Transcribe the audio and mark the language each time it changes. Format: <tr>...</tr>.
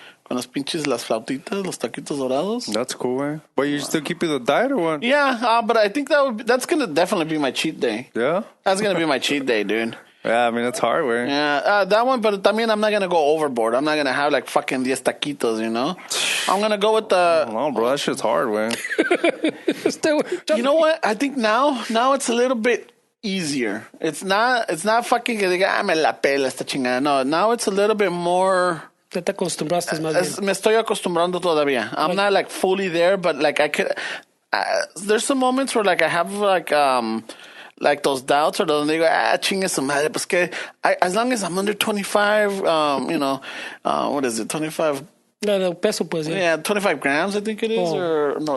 <es>Con las pinches, las flautitas, los taquitos dorados.</es> <en>That's cool, güey. But you still keeping the diet or what? Yeah, but I think that's gonna definitely be my cheat day. Yeah? That's gonna be my cheat day, dude. Yeah, I mean, it's hard, güey. Yeah, that one, but también I'm not gonna go overboard. I'm not gonna have like fucking 10 taquitos, you know? I'm gonna go with the... No, bro, that shit's hard, güey. You know what? I think now it's a little bit easier. It's not fucking</en> <es>que diga, me la pela esta chingada.</es> <en>No, now it's a little bit more...</en> <es>Ya te acostumbraste más bien. Me estoy acostumbrando todavía.</es> <en>I'm not like fully there, but like I could... there's some moments where like I have like those doubts or</en> <es>donde digo, chingue su madre, pues que</es> <en>as long as I'm under 25, you know, what is it, 25... The peso, pues, yeah. Yeah, 25 grams, I think it is, or no,</en>